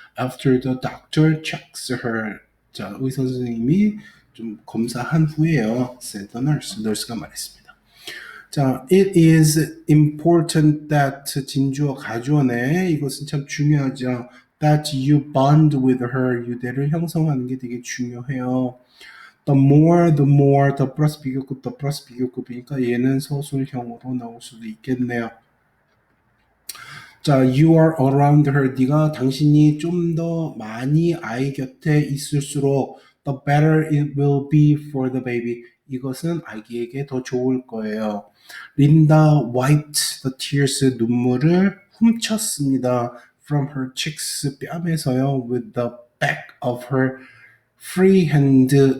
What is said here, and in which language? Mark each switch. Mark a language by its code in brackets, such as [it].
[en] After the doctor checks her. [ko] 자, 의사 선생님이 좀 검사한 후에요. [en] said the nurse. [ko] nurse가 말했습니다. [en] 자, it is important that [ko] 진주어 가주어네. 이것은 참 중요하죠. [en] That you bond with her. [ko] 유대를 형성하는 게 되게 중요해요. [en] The more, the [ko] 플러스 비교급, the 플러스 비교급이니까 얘는 서술형으로 나올 수도 있겠네요. [en] 자, you are around her. [ko] 당신이 좀 더 많이 아이 곁에 있을수록 [en] the better it will be for the baby. [ko] 이것은 아기에게 더 좋을 거예요. [en] 린다 wiped the tears. [ko] 눈물을 훔쳤습니다. [en] From her cheeks. [ko] 뺨에서요. [en] With the back of her free hand.